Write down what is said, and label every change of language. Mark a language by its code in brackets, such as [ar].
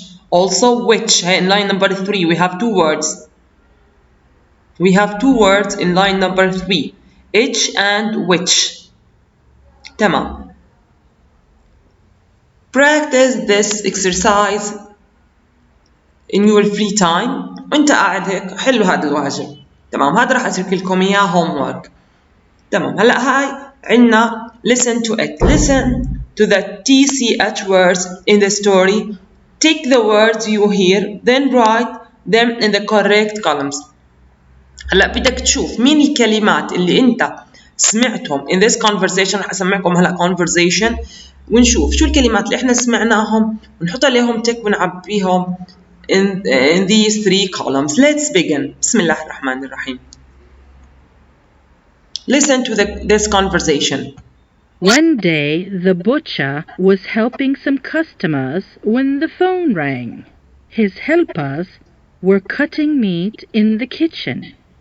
[en] Also which. In line number 3 we have two words. We have two words in line number 3. Itch and which. [ar] تمام. [en] Practice this exercise in your free time. [ar] وانت قاعد هيك حلوا هذا الواجب. تمام. هذا راح اترك لكم اياه homework. تمام. هلا هاي عندنا [en] listen to it. Listen to the TCH words in the story. Take the words you hear, then write them in the correct columns. [ar] هلا بدك تشوف مين الكلمات اللي انت سمعتهم [en] in this conversation. [ar] رح اسمعكم هلا conversation ونشوف شو الكلمات اللي احنا سمعناهم ونحط عليهم تك ونعبيهم [en] in these 3 columns. Let's begin. [ar] بسم الله الرحمن الرحيم. [en] Listen to this conversation. One day, the butcher was helping some customers when the phone rang. His helpers were cutting meat in the kitchen.